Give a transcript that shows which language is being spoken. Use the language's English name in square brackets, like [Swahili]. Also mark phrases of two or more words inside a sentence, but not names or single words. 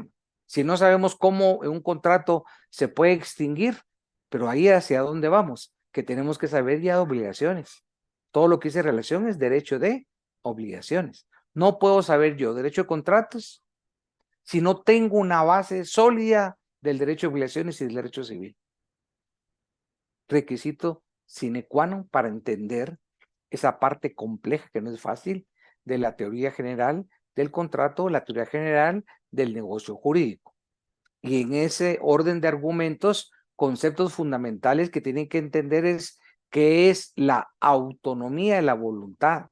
[Spanish] Si no sabemos cómo un contrato se puede extinguir, pero ahí hacia dónde vamos, que tenemos que saber ya de obligaciones. Todo lo que dice relación es derecho de obligaciones. No puedo saber yo derecho de contratos si no tengo una base sólida del derecho de obligaciones y del derecho civil. Requisito [Latin] sine qua non [Spanish] para entender esa parte compleja que no es fácil de la teoría general del contrato, la teoría general del negocio jurídico. Y en ese orden de argumentos, conceptos fundamentales que tienen que entender es qué es la autonomía de la voluntad.